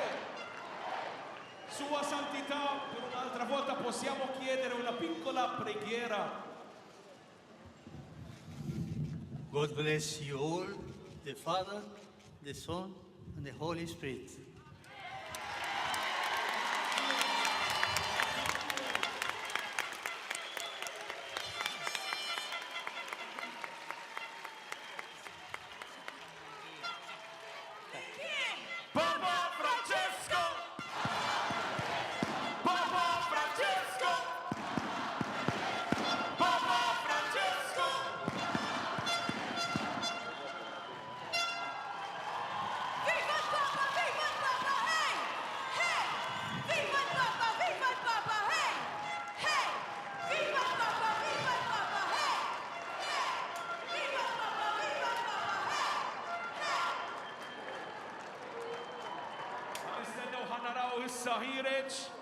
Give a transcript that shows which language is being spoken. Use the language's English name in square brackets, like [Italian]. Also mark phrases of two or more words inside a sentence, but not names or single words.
[Italian] Sua Santità, per un'altra volta possiamo chiedere una piccola preghiera. [English] God bless you all, the Father, the Son, and the Holy Spirit. [Italian] Papa Francesco! Papa Francesco! Papa Francesco! Viva il Papa, hey! Hey! Viva il Papa, hey! Hey! Viva il Papa, hey! Hey! Viva il Papa, [Maltese] Nistennew ħanaraw issa ħireġ.